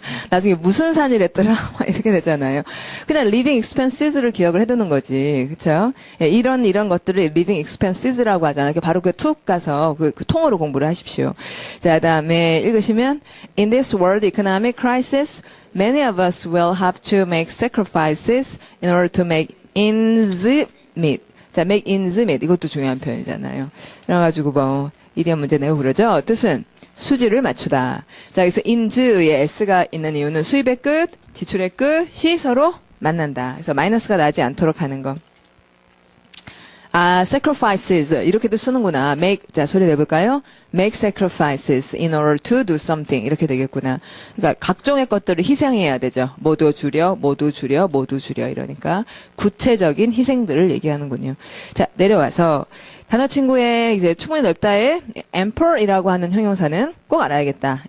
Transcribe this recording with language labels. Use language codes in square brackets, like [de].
[ko] 나중에 무슨 산이랬더라? 이렇게 되잖아요. 그냥 living expenses를 기억을 해두는 거지. 그쵸? 예, 이런 것들을 living expenses라고 하잖아요. 바로 툭 가서 그 통으로 공부를 하십시오. 자, 그 다음에 읽으시면 [en] In this world economic crisis, many of us will have to make sacrifices in order to make ends meet. 자, make ends meet. [ko] 이것도 중요한 표현이잖아요. 그래가지고 뭐 이디엄 문제 내고 그러죠. 뜻은 수지를 맞추다. 자, 여기서 ins의 s가 있는 이유는 수입의 끝, 지출의 끝이 서로 만난다. 그래서 마이너스가 나지 않도록 하는 거. 아, sacrifices 이렇게도 쓰는구나. make 자 소리 내볼까요? [en] make sacrifices in order to do something [ko] 이렇게 되겠구나. 그러니까 각종의 것들을 희생해야 되죠. 모두 줄여 이러니까 구체적인 희생들을 얘기하는군요. 자, 내려와서 단어 친구의 이제 충분히 넓다의 ample이라고 하는 형용사는 꼭 알아야겠다.